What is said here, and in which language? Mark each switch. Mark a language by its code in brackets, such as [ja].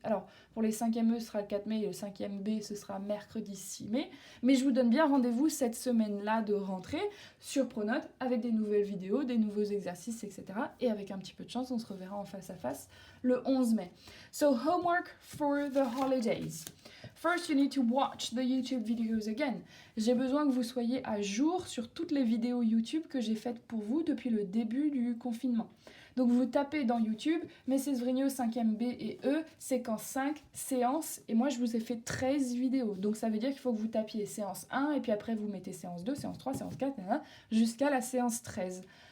[fr] Alors, pour les 5e E, ce sera le 4 mai, et le 5e B, ce sera mercredi 6 mai. Mais je vous donne bien rendez-vous cette semaine-là de rentrée sur Pronote, avec des nouvelles vidéos, des nouveaux exercices, etc. Et avec un petit peu de chance, on se reverra en face à face le 11 mai. [en] So, homework for the holidays. First, you need to watch the YouTube videos again. [fr] J'ai besoin que vous soyez à jour sur toutes les vidéos YouTube que j'ai faites pour vous depuis le début du confinement. Donc vous tapez dans YouTube, Mrs Vrigno 5e B et E, séquence 5, séance, et moi je vous ai fait 13 vidéos. Donc ça veut dire qu'il faut que vous tapiez séance 1, et puis après vous mettez séance 2, séance 3, séance 4, jusqu'à la séance 13.